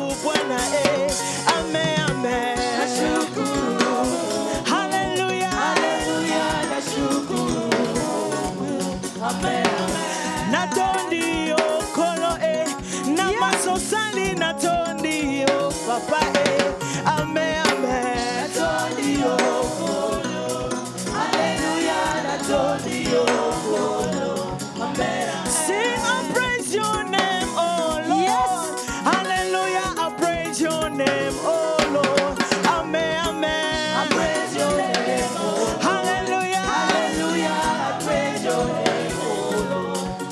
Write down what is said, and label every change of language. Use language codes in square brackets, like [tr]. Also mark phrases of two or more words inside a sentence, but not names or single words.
[sw] Bwana. Amen, amen. Hallelujah, hallelujah, nashukuru. Amen, amen. [ln] Natondi yo kolo na masosali natondi yo papa amen, amen. Natondi yo kolo. Hallelujah, natondi yo kolo. Amen, amen. [en] Sing and praise your name, oh Lord. Yes. Hallelujah, I praise your name, oh Lord. Amen, amen. I praise your name, oh Lord. Hallelujah, hallelujah, I praise your name, oh Lord.